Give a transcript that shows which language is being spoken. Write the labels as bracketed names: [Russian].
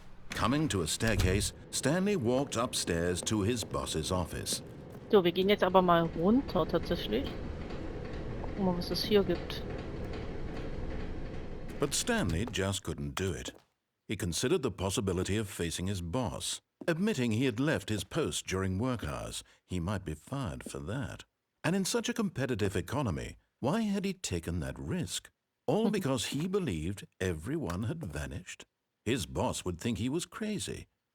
[English] Coming to a staircase, Stanley walked upstairs to his boss's office. [German] So, wir gehen jetzt aber mal runter tatsächlich. Gucken mal, was es hier gibt. [English] But Stanley just couldn't do it. He considered the possibility of facing his boss. Admitting he had left his post during work hours, he might be fired for that. And in such a competitive economy, why had he taken that risk? All because he believed everyone had vanished? His boss would think he was crazy.